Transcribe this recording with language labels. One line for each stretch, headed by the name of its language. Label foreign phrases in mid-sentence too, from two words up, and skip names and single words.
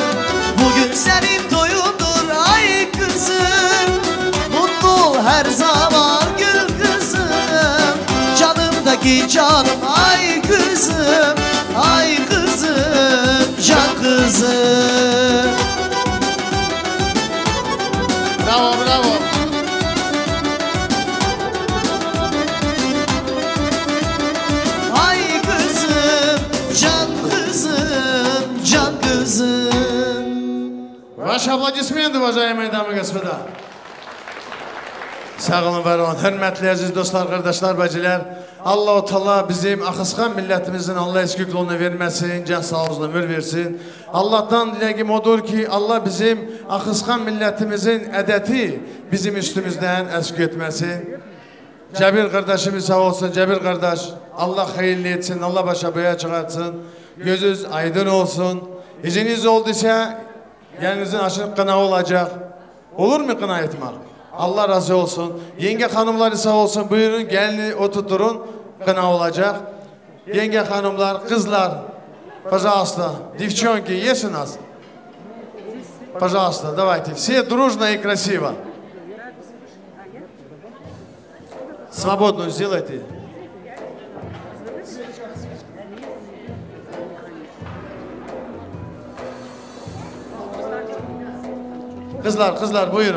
Turkish: Bugün senin toyundur ay kızım, mutlu ol her zaman gül kızım, canımdaki canım ay kızım, ay kızım, can kızım. Bravo, bravo. Ay kızım, can kızım, can kızım.
Russian: Ваши аплодисменты, уважаемые дамы и господа.
Turkish: Sağ olun, var olun. Hürmetli aziz dostlar, kardeşler, bacılar. Allah-u Teala bizim Akıskan milletimizin Allah eskikliğini vermesin, can sağ olsun, ömür versin. Allah'tan dileğim odur ki Allah bizim Akıskan milletimizin edeti bizim üstümüzden eski etmesin. Cebir kardeşimiz sağ olsun, Cebir kardeş. Allah hayırlı etsin, Allah başa boya çıkartsın. Gözünüz aydın olsun. İziniz olduysa gelinizin aşırı kına olacak. Olur mu kına etmek? Allah razı olsun. Yenge hanımları sağ olsun, buyurun gelini oturturun, kına olacak. Yenge hanımlar, kızlar,
Russian: пожалуйста, девчонки, есть у нас? Пожалуйста, давайте, все дружно и красиво. Свободную сделайте.
Turkish: Kızlar, kızlar buyurun.